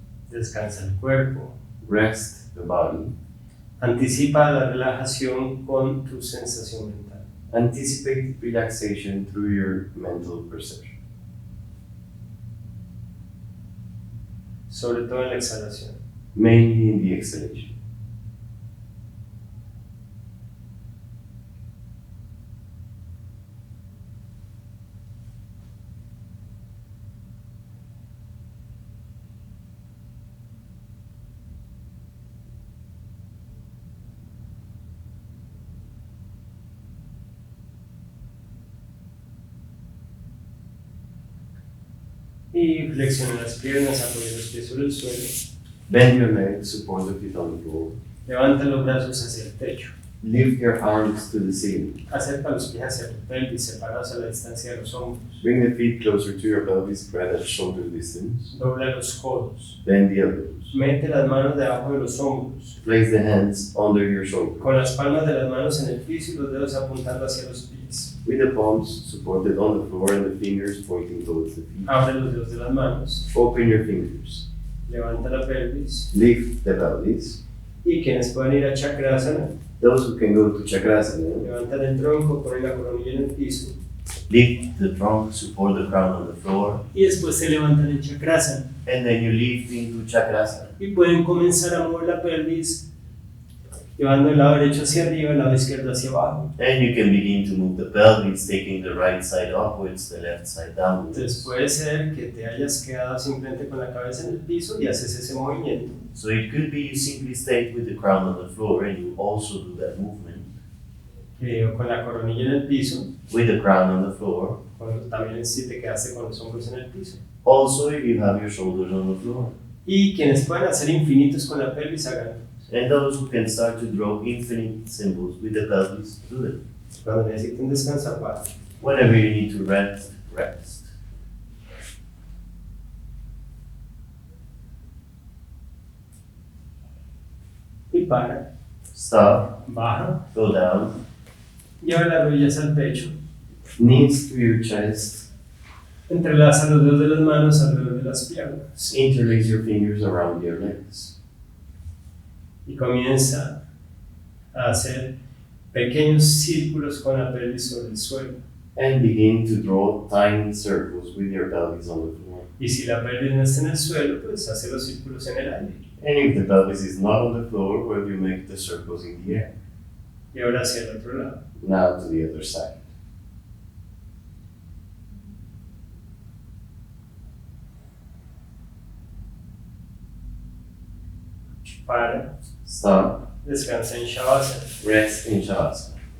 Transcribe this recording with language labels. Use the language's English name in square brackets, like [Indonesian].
[Spanish] Descansa el cuerpo. [English] Rest the body. [Spanish] Anticipa la relajación con tu sensación mental. [English] Anticipate relaxation through your mental perception. [Spanish] Sobre todo en la exhalación. [English] Mainly in the exhalation. [Spanish] Y flexiona las piernas, apoya los pies sobre el suelo. [English] Bend your legs, support the feet on the floor. [Spanish] Levanta los brazos hacia el techo. [English] Lift your arms to the ceiling. [Spanish] Acerca los pies hacia tu pelvis, separados a la distancia de los hombros. [English] Bring the feet closer to your pelvis, spread at shoulder distance. [Spanish] Dobla los codos. [English] Bend the elbows. [Spanish] Mete las manos debajo de los hombros. [English] Place the hands under your shoulders. [Spanish] Con las palmas de las manos en el piso y los dedos apuntando hacia los pies. [English] With the palms supported on the floor and the fingers pointing towards the feet. [Spanish] Abre los dedos de las manos. [English] Open your fingers. [Spanish] Levanta la pelvis. [English] Lift the pelvis. [Spanish] Y quienes pueden ir a Chakrasana, [English] Those who can go to Chakrasana, [Spanish] levantan el tronco, ponen la coronilla en el piso. [English] lift the trunk, support the crown on the floor, [Spanish] Y después se levantan en Chakrasana. [English] and then you lift into Chakrasana. [Spanish] Y pueden comenzar a mover la pelvis, llevando el lado derecho hacia arriba, el lado izquierdo hacia abajo. [English] And you can begin to move the pelvis, taking the right side upwards, the left side downwards. [Spanish] Entonces puede ser que te hayas quedado simplemente con la cabeza en el piso y haces ese movimiento. [English] So it could be you simply stayed with the crown on the floor and you also do that movement. [Spanish] O con la coronilla en el piso, [English] With the crown on the floor. [Spanish] también si te quedaste con los hombros en el piso. [English] Also, if you have your shoulders on the floor. [Spanish] Y quienes pueden hacer infinitos con la pelvis, háganlo. [English] And those who can start to draw infinite symbols with the pelvis, do it. [Spanish] Cuando necesiten descansar, para. [English] Whenever you need to rest, rest. [Spanish] Y para. [English] Stop, [Spanish] Baja. [English] go down, [Spanish] Lleva las rodillas al pecho. [English] knees to your chest, [Spanish] Entrelaza los dedos de las manos alrededor de las piernas. [English] interlace your fingers around your legs. [Spanish] Y comienza a hacer pequeños círculos con la pelvis sobre el suelo. [English] And begin to draw tiny circles with your pelvis on the floor. [Spanish] Y si la pelvis no está en el suelo, pues hace los círculos en el aire. [English] And if the pelvis is not on the floor, well, you make the circles in the air. [Spanish] Y ahora hacia el otro lado. [English] Now to the other side. [Spanish] Para. [English] Stop, [Spanish] Descansa en Shavasana. [English] rest in Shavasana.